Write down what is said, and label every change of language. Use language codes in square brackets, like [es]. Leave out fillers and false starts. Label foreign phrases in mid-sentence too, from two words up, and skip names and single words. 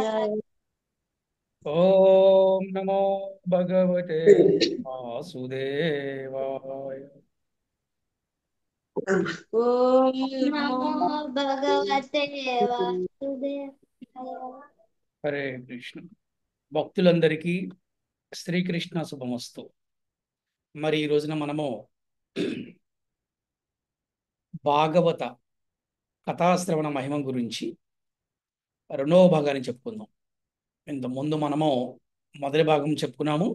[sa] देवाय। ओम नमो भगवते वासुदेवाय। ॐ नमो भगवते वासुदेवाय। హరే కృష్ణ. [te] భక్తులందరికీ శ్రీకృష్ణ శుభమస్తు. మరి ఈ రోజున మనము భాగవత కథాశ్రవణ మహిమ గురించి రెండవ భాగాన్ని చెప్పుకుందాం. ఇంత ముందు మనము మొదటి భాగం చెప్పుకున్నాము.